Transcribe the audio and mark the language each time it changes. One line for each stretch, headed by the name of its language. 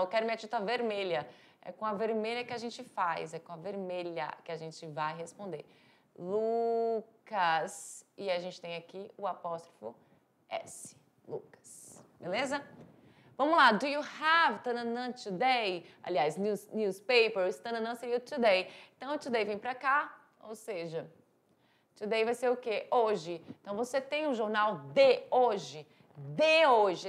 Portuguese: Eu quero minha tinta vermelha. É com a vermelha que a gente faz. É com a vermelha que a gente vai responder. Lucas. E a gente tem aqui o apóstrofo S. Lucas. Beleza? Vamos lá.
English: Do you have tananã today?
Portuguese: Aliás, newspapers. Tananã seria today. Então, today vem pra cá. Ou seja, today vai ser o quê? Hoje. Então, você tem o jornal de hoje. De hoje.